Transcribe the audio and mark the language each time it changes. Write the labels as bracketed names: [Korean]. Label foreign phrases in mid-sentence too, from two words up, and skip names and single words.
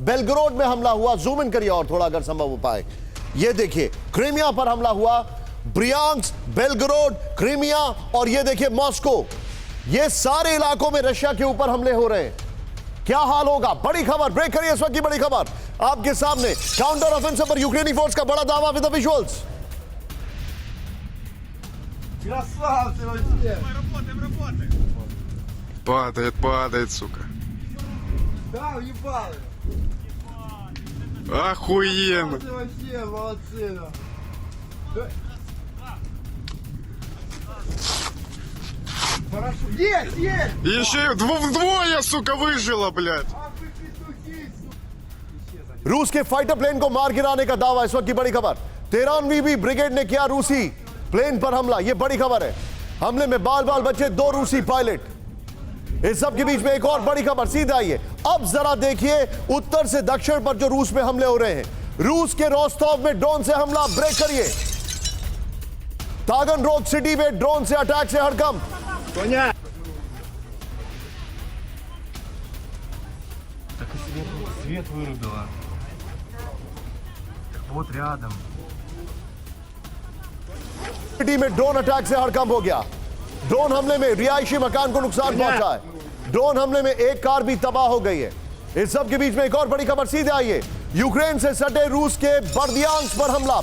[Hindi] बेलग्रोड में हमला हुआ, [English] zoom in [Hindi] करिए और थोड़ा अगर संभव हो पाए। ये देखिए क्रीमिया पर हमला हुआ, ब्रियांस्क, बेलग्रोड, क्रीमिया और ये देखिए मॉस्को। ये सारे इलाकों में रशिया के ऊपर हमले हो रहे हैं। क्या हाल होगा? बड़ी खबर, ब्रेक करिए इस वक्त की बड़ी खबर आपके सामने। [English] counter offensive [Hindi] पर यूक्रेनी फोर्स का बड़ा दावा [English] with the visuals. [Russian] Падает, сука. Да, уебал. Охуенно. Вообще молодцы. Хорошо. Есть! Еще и вдвое, сука, выжило, блядь. [Hindi] रूस के [English] fighter plane [Hindi] को मार गिराने का दावा इस वक्त की बड़ी खबर। 13वीं ब्रिगेड ने किया रूसी प्लेन पर हमला, यह बड़ी खबर है। हमले में बाल बाल बचे 2 रूसी पायलट। इस सब के बीच में एक और बड़ी खबर, सीधा आइए अब जरा देखिए उत्तर से दक्षिण पर जो रूस में हमले हो रहे हैं। रूस के रोस्टोव में ड्रोन से हमला, ब्रेक करिए। तागनरोग सिटी में ड्रोन से अटैक से हड़कंप। [Russian] Свет вырубило. Вот рядом. [Hindi] सिटी में [English] drone attack [Hindi] से हड़कंप हो गया। ड्रोन हमले में रिहायशी मकान को नुकसान पहुंचा है। ड्रोन हमले में एक कार भी तबाह हो गई है। इस सब के बीच में एक और बड़ी खबर सीधे आई है। यूक्रेन से सटे रूस के बर्दियांस्क पर हमला।